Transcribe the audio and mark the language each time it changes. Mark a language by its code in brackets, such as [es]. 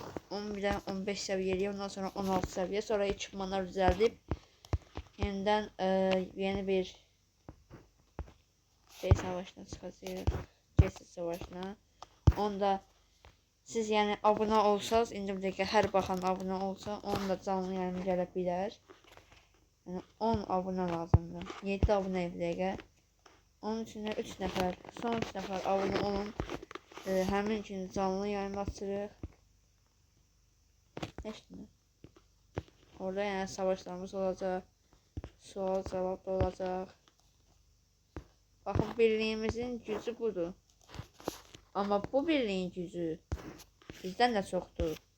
[tr] 11'den 15 seviyeli, ondan sonra 16 seviye, sonra ekipmanlar düzeldip yeniden yeni bir şey savaşına çıkacağız. Kesit savaşına. [az] Onda siz yani abone olsanız, indi bir dakika her bakan abone olsa, onu da canlı yayına gələ bilər. Yani 10 abone lazımdır. 7 abone bir dakika. Onun için 3 nəfər, son 3 nəfər abone olun. Həmin gün canlı yayın açırıq. Neştini? [tr] Orada yani savaşlarımız olacak. Sual cevap da olacak. Bakın birliğimizin gücü budur. Ama bu birliğin gücü bizden de çoktur.